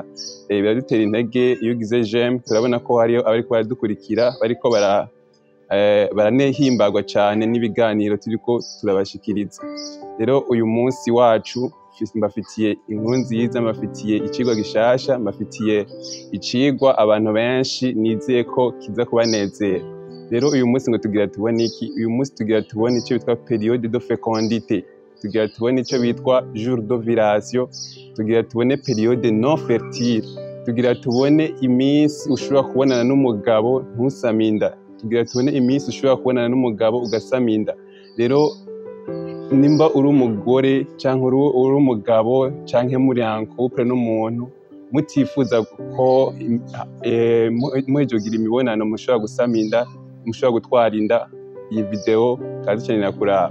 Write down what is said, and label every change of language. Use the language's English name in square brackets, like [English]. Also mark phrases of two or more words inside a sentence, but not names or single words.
[Rundi] Biradutera intege iyo ugize j'aime, turabona ko hariyo abariko baradukurikira, bariko baranehimbagwa cane n'ibiganiro turiko turabashikiriza. Rero uyu munsi wacu mbafitiye inkuru nziza, mbafitiye icigwa gishasha, mbafitiye icigwa abantu benshi nizeye ko kiza kubanezera. Rero uyu munsi ngo tugira tubone iki? Uyu munsi tugira tubone ico bitwa [French] période de fécondité, [Rundi] tugira tubone ico bitwa [French] jour d'ovulation, [Rundi] tugira tubone [French] période non fertile, [Rundi] tugira tubone iminsi ushobora kubonana n'umugabo ntusame inda, tugira tubone iminsi ushobora kubonana n'umugabo ugasama inda. Rero nimba uri umugore canke uri umugabo canke muri [French] en couple [Rundi] n'umuntu mutifuza ko muhejeje kugira imibonano mushobora gusama inda, mushobora gutwara inda, iyi video kazi cane nakuraba.